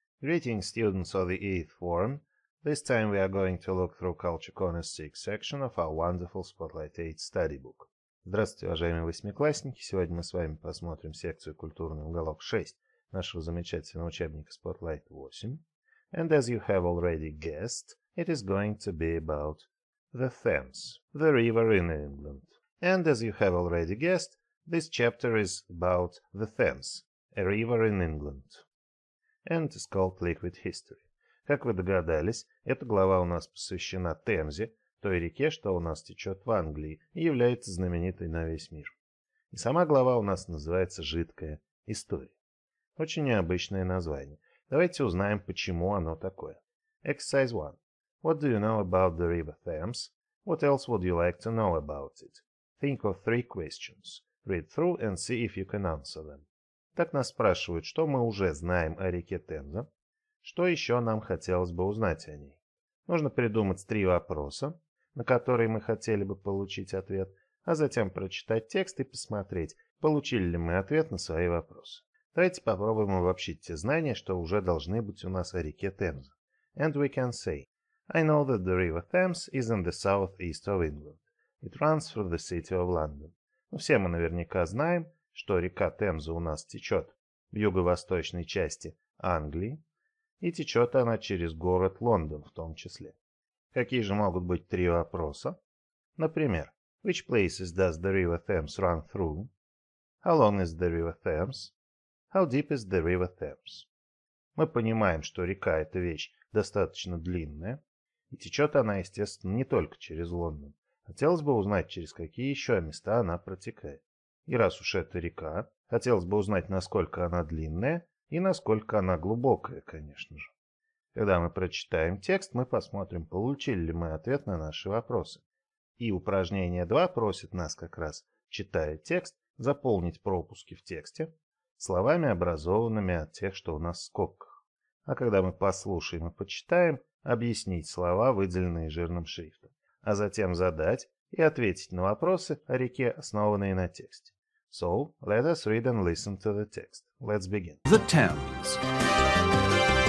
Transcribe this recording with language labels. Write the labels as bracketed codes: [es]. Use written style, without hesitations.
[en] Greetings, students of the 8th form. This time we are going to look through Culture Corner's 6th section of our wonderful Spotlight 8 study book. [ru] Здравствуйте, уважаемые восьмиклассники! Сегодня мы с вами посмотрим секцию «Культурный уголок 6» нашего замечательного учебника Spotlight 8. [en] And as you have already guessed, it is going to be about the Thames, the river in England. And as you have already guessed, this chapter is about the Thames, a river in England. And is called Liquid History. [ru] Как вы догадались, эта глава у нас посвящена Темзе, той реке, что у нас течет в Англии и является знаменитой на весь мир. И сама глава у нас называется «Жидкая история». Очень необычное название. Давайте узнаем, почему оно такое. [en] Exercise 1. What do you know about the river Thames? What else would you like to know about it? Think of 3 questions. Read through and see if you can answer them. [ru] Так нас спрашивают, что мы уже знаем о реке Темза, что еще нам хотелось бы узнать о ней. Нужно придумать 3 вопроса, на которые мы хотели бы получить ответ, а затем прочитать текст и посмотреть, получили ли мы ответ на свои вопросы. Давайте попробуем обобщить те знания, что уже должны быть у нас о реке Темза. [en] And we can say, I know that the river Thames is in the southeast of England. It runs through the city of London. [ru] Но все мы наверняка знаем, что река Темза у нас течет в юго-восточной части Англии, и течет она через город Лондон в том числе. Какие же могут быть 3 вопроса? Например, [en] which places does the river Thames run through? How long is the river Thames? How deep is the river Thames? [ru] Мы понимаем, что река – это вещь достаточно длинная, и течет она, естественно, не только через Лондон. Хотелось бы узнать, через какие еще места она протекает. И раз уж это река, хотелось бы узнать, насколько она длинная и насколько она глубокая, конечно же. Когда мы прочитаем текст, мы посмотрим, получили ли мы ответ на наши вопросы. И упражнение 2 просит нас как раз, читая текст, заполнить пропуски в тексте словами, образованными от тех, что у нас в скобках. А когда мы послушаем и почитаем, объяснить слова, выделенные жирным шрифтом, а затем задать и ответить на вопросы о реке, основанные на тексте. [en] So, let us read and listen to the text. Let's begin. The Thames.